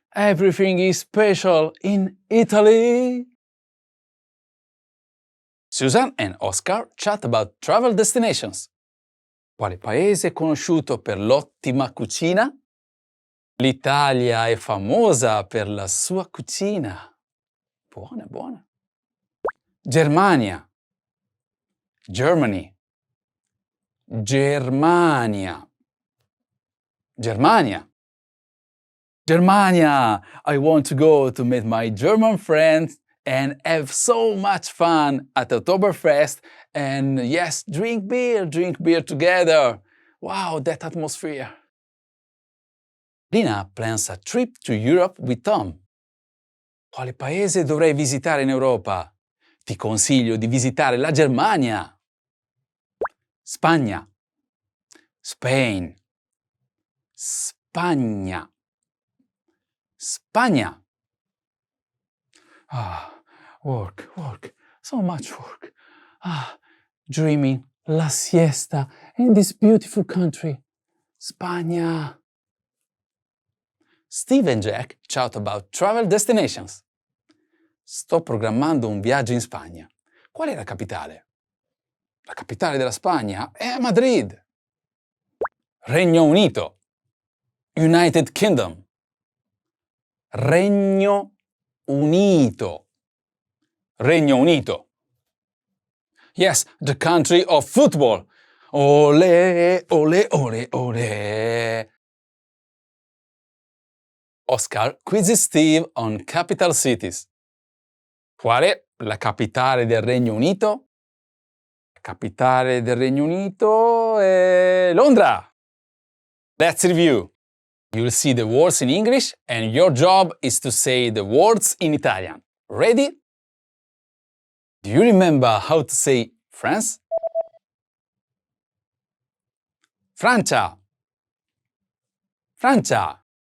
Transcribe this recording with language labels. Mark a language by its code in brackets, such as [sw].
[en] Everything is special in Italy. Susan and Oscar chat about travel destinations. [it] Quale paese è conosciuto per l'ottima cucina? L'Italia è famosa per la sua cucina. Buona, buona. Germania. Germany. Germania. Germania. Germania. [en] I want to go to meet my German friends and have so much fun at Oktoberfest and yes, drink beer together. Wow, that atmosphere. Lina plans a trip to Europe with Tom. [it] Quale paese dovrei visitare in Europa? Ti consiglio di visitare la Germania. Spagna. Spain. Spagna. Spagna. [en] Work. So much work. Dreaming la siesta in this beautiful country. [it] Spagna. [en] Steve and Jack chat about travel destinations. [it] Sto programmando un viaggio in Spagna. Qual è la capitale? La capitale della Spagna è Madrid. Regno Unito. United Kingdom. Regno Unito. Regno Unito. [en] Yes, the country of football. Ole, ole, ole, ole. Oscar quizzes Steve on capital cities. [it] Qual è la capitale del Regno Unito? La capitale del Regno Unito è Londra. [en] Let's review. You'll see the words in English and your job is to say the words in Italian. Ready? Do you remember how to say France? [it] Francia. Francia.